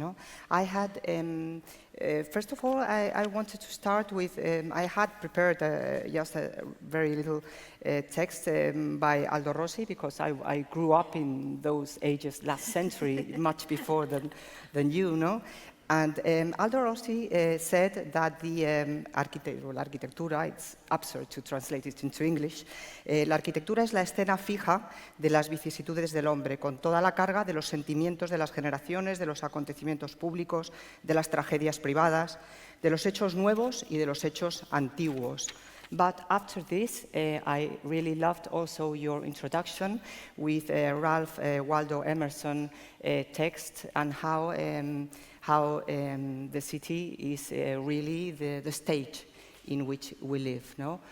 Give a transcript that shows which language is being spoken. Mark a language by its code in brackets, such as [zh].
[en] You know, I had first of all, I wanted to start with I had prepared just a very little text by Aldo Rossi, because I grew up in those ages last century, much before than you know. And Aldo Rossi said that the arquitectura, it's absurd to translate it into English, [es] la arquitectura es la escena fija de las vicisitudes del hombre, con toda la carga de los sentimientos de las generaciones, de los acontecimientos públicos, de las tragedias privadas, de los hechos nuevos y de los hechos antiguos. [en] But after this, I really loved also your introduction with Ralph Waldo Emerson text, and how the city is really the stage in which we live. No?